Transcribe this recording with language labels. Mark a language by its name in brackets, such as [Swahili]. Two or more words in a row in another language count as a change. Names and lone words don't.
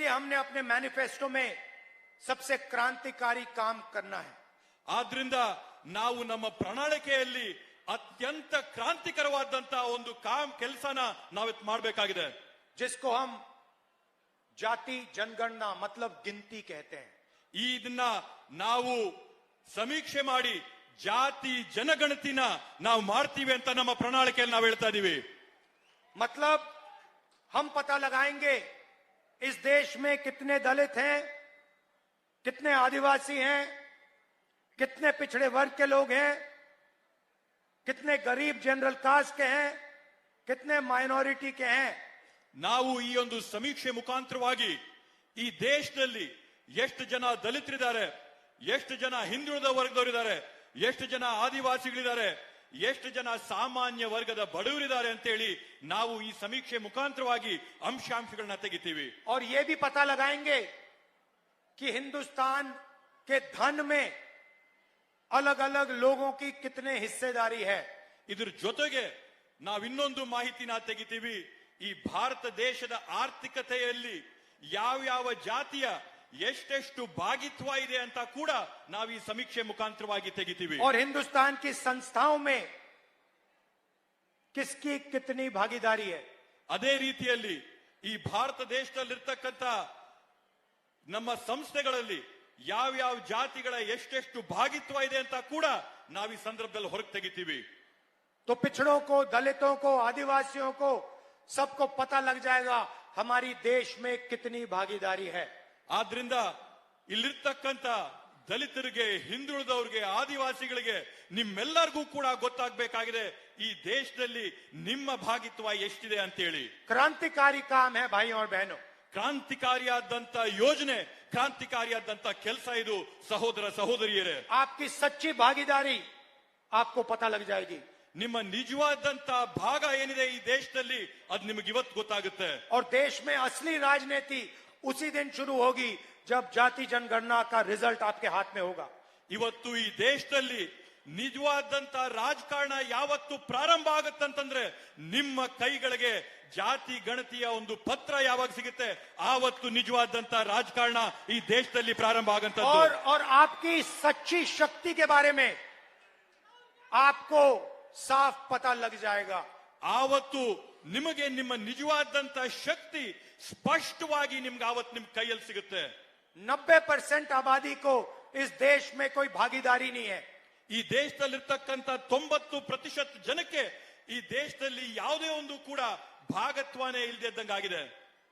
[Hindi] हमने अपने मैनिफेस्टो में सबसे क्रांतिकारी काम करना है। [Kannada] ಆದ್ರಿಂದ ನಾವು ನಮ್ಮ ಪ್ರಣಾಳಿಕೆಯಲ್ಲಿ ಅತ್ಯಂತ ಕ್ರಾಂತಿಕರವಾದಂತಹ ಒಂದು ಕೆಲಸನ ನಾವಿತ್ ಮಾಡಬೇಕಾಗಿದೆ, [Hindi] जिसको हम जाति जनगणना मतलब गिनती कहते हैं। [Kannada] ಇದನ್ನ ನಾವು ಸಮೀಕ್ಷೆ ಮಾಡಿ ಜಾತಿ ಜನಗಣತಿನ ನಾವು ಮಾಡ್ತೀವಿ ಅಂತ ನಮ್ಮ ಪ್ರಣಾಳಿಕೆಯಲ್ಲಿ ನಾವು ಹೇಳ್ತಾ ಇದೀವಿ। [Hindi] मतलब हम पता लगाएंगे इस देश में कितने दलित हैं, कितने आदिवासी हैं, कितने पिछड़े वर्ग के लोग हैं, कितने गरीब [English] general caste [Hindi] के हैं, कितने माइनॉरिटी के हैं। [Kannada] ನಾವು ಈ ಒಂದು ಸಮೀಕ್ಷೆ ಮುಖಾಂತರವಾಗಿ ಈ ದೇಶದಲ್ಲಿ ಎಷ್ಟು ಜನ ದಲಿತರಿದ್ದಾರೆ, ಎಷ್ಟು ಜನ ಹಿಂದುಳಿದ ವರ್ಗದವರಿದ್ದಾರೆ, ಎಷ್ಟು ಜನ ಆದಿವಾಸಿಗಳಿದ್ದಾರೆ, ಎಷ್ಟು ಜನ ಸಾಮಾನ್ಯ ವರ್ಗದ ಬಡವರಿದ್ದಾರೆ ಅಂತೇಳಿ ನಾವು ಈ ಸಮೀಕ್ಷೆ ಮುಖಾಂತರವಾಗಿ ಅಂಶಾಂಶಗಳನ್ನ ತೆಗಿತೀವಿ। [Hindi] और ये भी पता लगाएंगे कि हिंदुस्तान के धन में अलग अलग लोगों की कितने हिस्सेदारी है। [Kannada] ಇದ್ರ ಜೊತೆಗೆ ನಾವು ಇನ್ನೊಂದು ಮಾಹಿತಿನ ತೆಗಿತೀವಿ, ಈ ಭಾರತ ದೇಶದ ಆರ್ಥಿಕತೆಯಲ್ಲಿ ಯಾವ ಜಾತಿಯ ಎಷ್ಟೆಷ್ಟು ಭಾಗಿತ್ವ ಇದೆ ಅಂತ ಕೂಡ ನಾವು ಈ ಸಮೀಕ್ಷೆ ಮುಖಾಂತರವಾಗಿ ತೆಗಿತೀವಿ। [Hindi] और हिंदुस्तान की संस्थाओं में किसकी कितनी भागीदारी है। [Kannada] ಅದೇ ರೀತಿಯಲ್ಲಿ ಈ ಭಾರತ ದೇಶದಲ್ಲಿರ್ತಕ್ಕಂಥ ನಮ್ಮ ಸಂಸ್ಥೆಗಳಲ್ಲಿ ಯಾವ ಜಾತಿಗಳ ಎಷ್ಟೆಷ್ಟು ಭಾಗಿತ್ವ ಇದೆ ಅಂತ ಕೂಡ ನಾವು ಈ ಸಂದರ್ಭದಲ್ಲಿ ಹೊರಗೆ ತೆಗಿತೀವಿ। [Hindi] तो पिछड़ों को, दलितों को, आदिवासियों को सबको पता लग जाएगा हमारी देश में कितनी भागीदारी है। [Kannada] ಆದ್ರಿಂದ ಇಲ್ಲಿರ್ತಕ್ಕಂಥ ದಲಿತರಿಗೆ, ಹಿಂದುಳಿದವರಿಗೆ, ಆದಿವಾಸಿಗಳಿಗೆ ನಿಮ್ಮೆಲ್ಲರಿಗೂ ಕೂಡ ಗೊತ್ತಾಗಬೇಕಾಗಿದೆ ಈ ದೇಶದಲ್ಲಿ ನಿಮ್ಮ ಭಾಗಿತ್ವ ಎಷ್ಟಿದೆ ಅಂತೇಳಿ। [Hindi] क्रांतिकारी काम है भाई और बहनों। [Kannada] ಕ್ರಾಂತಿಕಾರಿಯಾದಂತ ಯೋಜನೆ, ಕ್ರಾಂತಿಕಾರಿಯಾದಂತ ಕೆಲಸ ಇದು ಸಹೋದರ ಸಹೋದರಿಯರೇ। [Hindi] आपकी सच्ची भागीदारी आपको पता लग जाएगी। [Kannada] ನಿಮ್ಮ ನಿಜವಾದಂತ ಭಾಗ ಏನಿದೆ ಈ ದೇಶದಲ್ಲಿ ಅದು ನಿಮಗೆ ಇವತ್ತು ಗೊತ್ತಾಗುತ್ತೆ। [Hindi] और देश में असली राजनीति उसी दिन शुरू होगी जब जाति जनगणना का रिजल्ट आपके हाथ में होगा। [Kannada] ಇವತ್ತು ಈ ದೇಶದಲ್ಲಿ ನಿಜವಾದಂತ ರಾಜಕಾರಣ ಯಾವತ್ತು ಪ್ರಾರಂಭ ಆಗುತ್ತಂತಂದ್ರೆ ನಿಮ್ಮ ಕೈಗಳಿಗೆ ಜಾತಿ ಗಣತಿಯ ಒಂದು ಪತ್ರ ಯಾವಾಗ ಸಿಗುತ್ತೆ ಆವತ್ತು ನಿಜವಾದಂತ ರಾಜಕಾರಣ ಈ ದೇಶದಲ್ಲಿ ಪ್ರಾರಂಭ ಆಗಂತದ್ದು। [Hindi] और आपकी सच्ची शक्ति के बारे में आपको साफ पता लग जाएगा। [Kannada] ಆವತ್ತು ನಿಮಗೆ ನಿಮ್ಮ ನಿಜವಾದಂತ ಶಕ್ತಿ ಸ್ಪಷ್ಟವಾಗಿ ನಿಮ್ಗೆ ಆವತ್ತು ನಿಮ್ ಕೈಯಲ್ಲಿ ಸಿಗುತ್ತೆ। [Hindi] 90% आबादी को इस देश में कोई भागीदारी नहीं है। [Kannada] ಈ ದೇಶದಲ್ಲಿರ್ತಕ್ಕಂಥ 90% ಜನಕ್ಕೆ ಈ ದೇಶದಲ್ಲಿ ಯಾವುದೇ ಒಂದು ಕೂಡ ಭಾಗತ್ವನೇ ಇಲ್ಲದೆ ಇದ್ದಂಗಾಗಿದೆ।